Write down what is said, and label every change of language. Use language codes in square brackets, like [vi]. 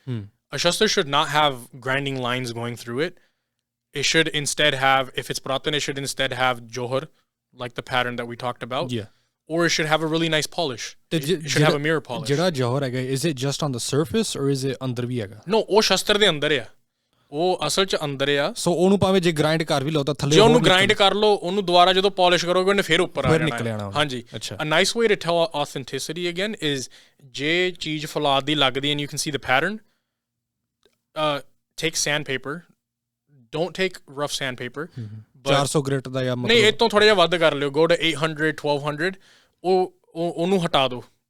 [en] A shastar should not have grinding lines going through it. It should instead have, if it's Puratan, it should instead have johar, like the pattern that we talked about. Yeah. Or it should have a really nice polish. It should have a mirror polish. [pa] ਜਿਹੜਾ ਜੋਹਰ ਹੈਗਾ, [en] is it just on the surface or is it [pa] ਅੰਦਰ ਵੀ ਹੈਗਾ? No, ਉਹ ਸ਼ਸਤਰ ਦੇ ਅੰਦਰ ਆ। ਉਹ ਅਸਲ 'ਚ ਅੰਦਰ ਆ। ਸੋ ਉਹਨੂੰ ਭਾਵੇਂ ਜੇ ਗ੍ਰਾਈਂਡ ਕਰ ਵੀ ਲਓ ਤਾਂ ਥੱਲੇ ਜੇ ਉਹਨੂੰ ਗ੍ਰਾਈਂਡ ਕਰ ਲਓ, ਉਹਨੂੰ ਦੁਬਾਰਾ ਜਦੋਂ ਪਾਲਿਸ਼ ਕਰੋਗੇ ਉਹਨੇ ਫਿਰ ਉੱਪਰ ਆ ਜਾਣਾ। ਹਾਂਜੀ। ਅੱਛਾ। [en] A nice way to tell authenticity again is [pa] ਜੇ ਚੀਜ਼ ਫੌਲਾਦ ਦੀ ਲੱਗਦੀ [en] and you can see the pattern, take sandpaper. Don't take rough sandpaper. [pa] 400 ਗ੍ਰਿਟ ਦਾ ਜਾਂ ਨਹੀਂ, ਇਹ ਤੋਂ ਥੋੜਾ ਜਿਹਾ ਵੱਧ ਕਰ ਲਿਓ। [en] Go to 800, 1200. [pa] ਉਹਨੂੰ ਹਟਾ ਦਿਓ।